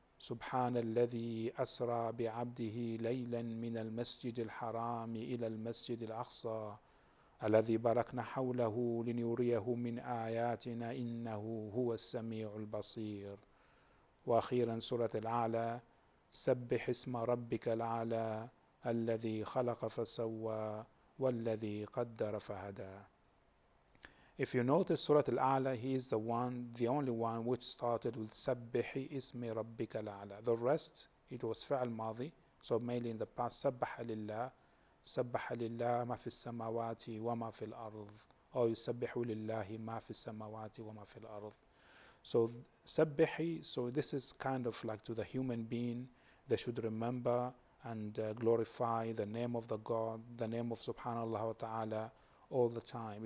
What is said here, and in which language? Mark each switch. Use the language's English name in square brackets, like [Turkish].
[Arabic] سبحان الذي أسرى بعبده ليلا من المسجد الحرام إلى المسجد الأقصى الذي باركنا حوله لنريه من آياتنا إنه هو السميع البصير. وأخيرا سورة الأعلى سبح اسم ربك الأعلى الذي خلق فسوى والذي قدر فهدى. [English] If you notice Surah Al-A'la, he is the only one which started with [Arabic] سبح اسم ربك الأعلى. [English] The rest, it was [Arabic] فعل ماضي, [English] so mainly in the past. [Arabic] سبح لله, سبح لله ما في السماوات وما في الأرض, [English] or [Arabic] يسبح لله ما في السماوات وما في الأرض. [English] So [Arabic] سبحي, [English] so this is kind of like to the human being, they should remember and glorify the name of the God, the name of Subhanallah wa Ta'ala all the time.